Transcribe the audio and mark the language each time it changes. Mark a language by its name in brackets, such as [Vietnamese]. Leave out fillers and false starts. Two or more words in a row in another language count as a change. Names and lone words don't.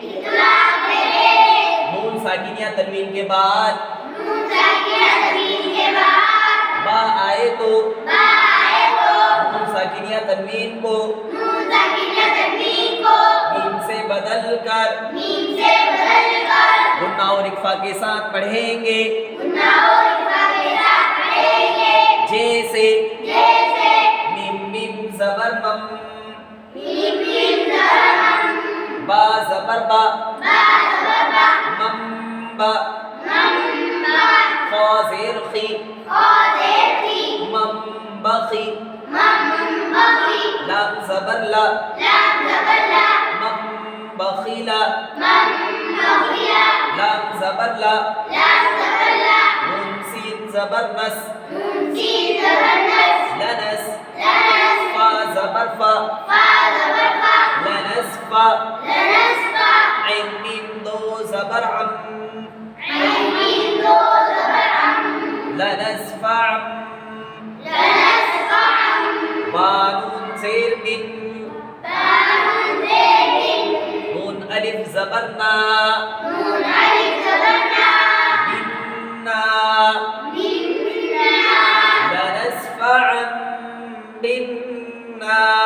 [Urdu] نون ساکنیہ تنوین کے بعد با آئے تو نون ساکنیہ تنوین کو میم سے بدل کر غنہ اور اخفا کے ساتھ پڑھیں گے، جیسے میم میم زبر مم، با زبر با، مم با، خا زیر خی، مم بخی، لام زبر لا، مم بخیلا، لام زبر لا، نون سین زبر نس، لنس، فا زبر فا، لنس فا، عین میم دو زبر عم، [Arabic] لنس فا عم، [Urdu] با نون زیر من، نون الف زبر نا، [Arabic] لنسفعا بالنا،